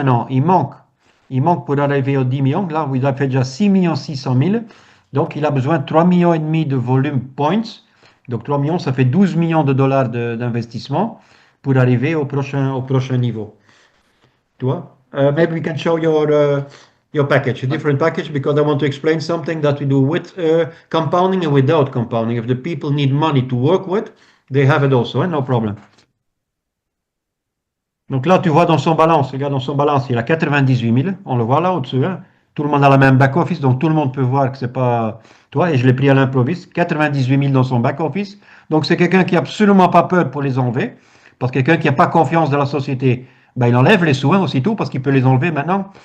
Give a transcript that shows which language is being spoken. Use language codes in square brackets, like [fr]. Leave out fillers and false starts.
[fr] Il manque pour arriver aux 10 millions. Là, il a fait déjà 6 600 000. Donc, il a besoin de 3,5 millions de volume points. Donc, 3 millions, ça fait 12 millions de dollars d'investissement pour arriver au prochain niveau. Tu vois? [en] Maybe we can show your package, a different package, because I want to explain something that we do with compounding and without compounding. If the people need money to work with, they have it also, no problem. [fr] Donc là, tu vois dans son balance, regarde dans son balance, il a 98 000, on le voit là au-dessus, hein. Tout le monde a la même back-office, donc tout le monde peut voir que c'est pas toi, et je l'ai pris à l'improviste, 98 000 dans son back-office. Donc c'est quelqu'un qui n'a absolument pas peur pour les enlever, parce que quelqu'un qui n'a pas confiance dans la société, ben, il enlève les sous hein, aussitôt, parce qu'il peut les enlever maintenant.